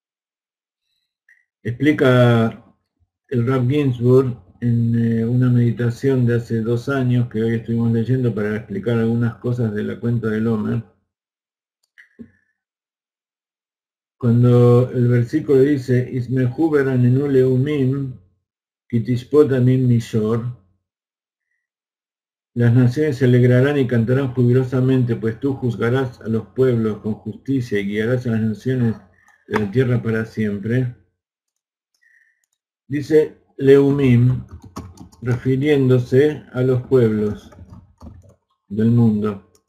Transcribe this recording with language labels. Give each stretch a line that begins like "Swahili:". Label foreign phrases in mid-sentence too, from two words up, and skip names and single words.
Spanish: Explica el Rav Ginsburg en una meditación de hace 2 años, que hoy estuvimos leyendo para explicar algunas cosas de la cuenta del Omer, cuando el versículo dice,
Hebrew: ישמחו וירננו לאומים, כי תשפוט עמים מישור,
Spanish: las naciones se alegrarán y cantarán jubilosamente, pues tú juzgarás a los pueblos con justicia y guiarás a las naciones de la tierra para siempre. Dice leumim, refiriéndose a los pueblos del mundo.